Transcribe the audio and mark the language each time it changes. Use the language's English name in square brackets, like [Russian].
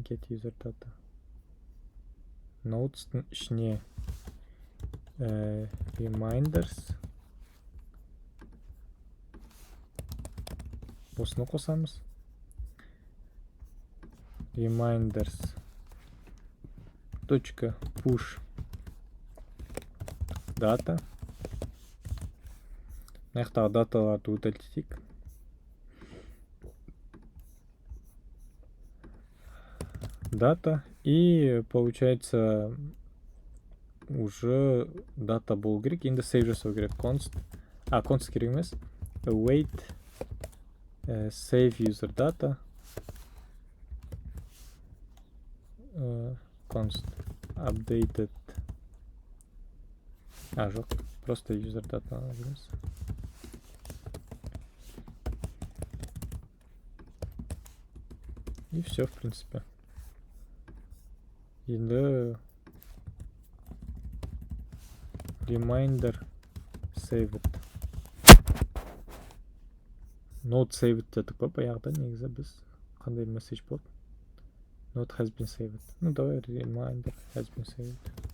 [Kazakh] Get user data notes'тың ішіне reminders осыны қосамыз. [English] Reminders точка push data. [Kazakh] Мына жақтағы даталарды удалить. Дата. [Russian] И получается уже [Kazakh] дата болу керек. Енді save жасау керек. Const керек емес. [English] Await save user data. Const updated. [Kazakh] Жоқ. Просто user data алабыз. [Russian] И все, в принципе. [Kazakh] Енді reminder saved. Note saved дедік па баяғыда, негізі біз қандай месседж болды? [English] Note has been saved. Ну давай reminder has been saved.